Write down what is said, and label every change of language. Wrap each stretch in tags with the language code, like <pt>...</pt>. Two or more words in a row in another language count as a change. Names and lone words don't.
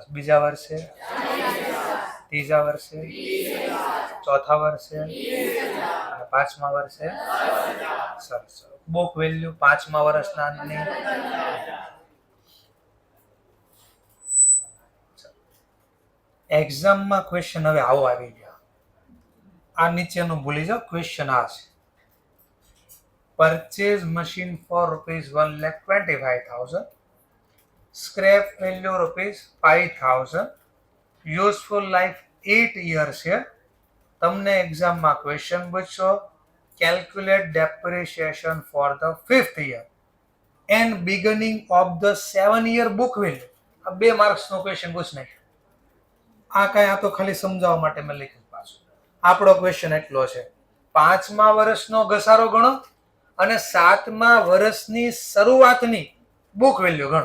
<gu>બીજા વર્ષે, ત્રીજા વર્ષે, ચોથા વર્ષે અને પાંચમા વર્ષે. સરસ. બુક વેલ્યુ પાંચમા વર્ષના અંતની. એક્ઝામમાં ક્વેશ્ચન હવે આવો આવી ગયા. આ નીચેનું ભૂલી જાઓ. ક્વેશ્ચન આ છે,</gu> <en>purchase machine for rupees 1,25,000, scrap value rupees 5,000, useful life 8 years છે.</en> <gu>તમને એક્ઝામમાં ક્વેશ્ચન પૂછશો,</gu> <en>calculate depreciation for the 5th year and beginning of the 7-year book value.</en> <gu>આ 2 માર્ક્સનો ક્વેશ્ચન પૂછ નાખ્યો. આ કાંઈ આ તો ખાલી સમજાવવા માટે મેં લખ્યું. પાછું આપણો ક્વેશ્ચન એટલો છે, 5મા વર્ષનો ઘસારો ગણો અને 7મા વર્ષની શરૂઆતની બુક વેલ્યુ ગણો.</gu>